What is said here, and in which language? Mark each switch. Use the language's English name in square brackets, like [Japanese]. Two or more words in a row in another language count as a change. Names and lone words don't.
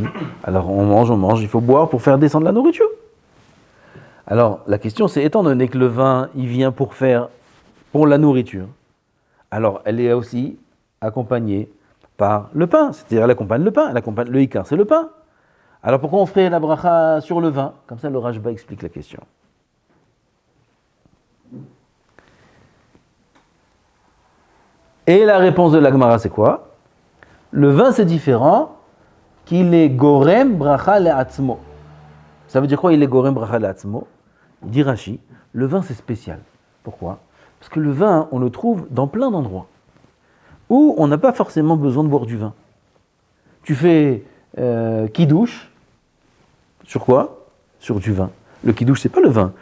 [French] Alors, on mange, il faut boire pour faire descendre la nourriture. Alors, la question, c'est, étant donné que le vin, il vient pour la nourriture, alors elle est aussi accompagnée par le pain, c'est-à-dire elle accompagne le pain, le ikar, c'est le pain. Alors pourquoi on ferait la bracha sur le vin? Comme ça, le Rashba explique la question. Et la réponse de la Gemara, c'est quoi? Le vin, c'est différent, qu'il est [Hebrew] גורם ברכה לעצמו. [French] Ça veut dire quoi, il est [Hebrew] גורם ברכה לעצמו? [French] Il dit Rashi, le vin, c'est spécial. Pourquoi? Parce que le vin, on le trouve dans plein d'endroits où on n'a pas forcément besoin de boire du vin. Tu fais kidouche, sur quoi? Sur du vin. Le kidouche, c'est pas le vin.